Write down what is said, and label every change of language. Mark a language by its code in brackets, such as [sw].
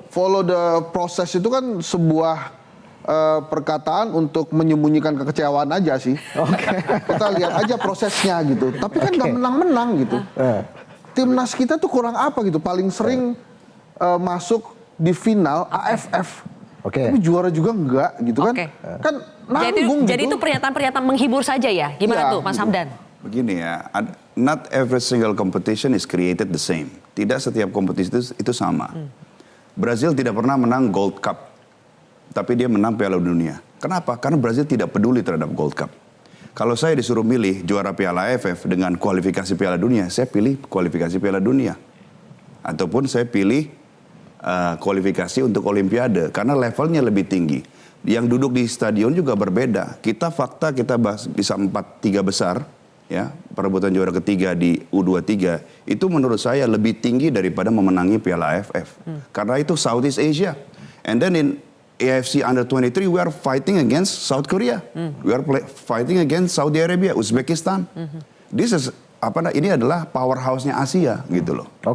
[en] Follow the process [id] itu kan sebuah perkataan untuk menyembunyikan kekecewaan aja sih. Kita lihat aja prosesnya gitu. Tapi kan nggak menang-menang gitu. Timnas kita tuh kurang apa gitu. Paling sering masuk di final AFF. Tapi juara juga enggak gitu kan. Kan nanggung Jadi itu pernyataan-pernyataan menghibur saja ya? Gimana tuh Mas Hamdan? Begini ya, [en] not every single competition is created the same. [id] Tidak setiap kompetisi itu sama. Brazil tidak pernah menang Gold Cup, tapi dia menang Piala Dunia. Kenapa? Karena Brazil tidak peduli terhadap Gold Cup. Kalau saya disuruh milih juara Piala AFF dengan kualifikasi Piala Dunia, saya pilih kualifikasi Piala Dunia. Ataupun saya pilih kualifikasi untuk Olimpiade, karena levelnya lebih tinggi. Yang duduk di stadion juga berbeda. Kita bahas bisa 4-3 besar, ya, perebutan juara ketiga di U23, itu menurut saya lebih tinggi daripada memenangi Piala AFF. Karena itu Southeast Asia. [en] And then in AFC Under-23, we are fighting against South Korea. We are fighting against Saudi Arabia, Uzbekistan. [id] Ini adalah powerhouse-nya Asia gitu loh.